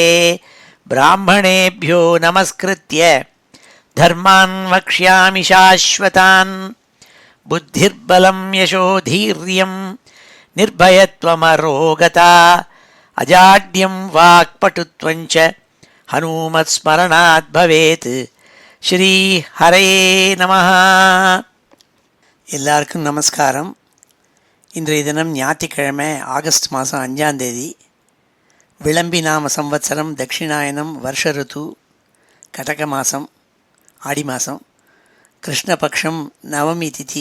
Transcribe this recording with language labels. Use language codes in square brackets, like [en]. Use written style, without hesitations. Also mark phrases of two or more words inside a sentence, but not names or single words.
[sa] ब्राह्मणेभ्यो नमस्कृत्य धर्मान् वक्ष्यामि शाश्वतान्। बुद्धिर्बलं यशोधीर्यं निर्भयत्वमरोगता अजाड्यं वाक्पटुत्वं च हनुमत्स्मरणात् भवेत्। श्री हरये नमः. [ta] எல்லாருக்கும் நமஸ்காரம். இன்றைய தினம் ஞாயிற்றுக்கிழமை ஆகஸ்ட் மாதம் 5ஆம் தேதி. விளம்பி நாம சம்வத்சரம் தட்சிணாயனம் வருஷ ருத்து கடக மாதம் ஆடி மாதம் கிருஷ்ணபக்ஷம் நவமி திதி.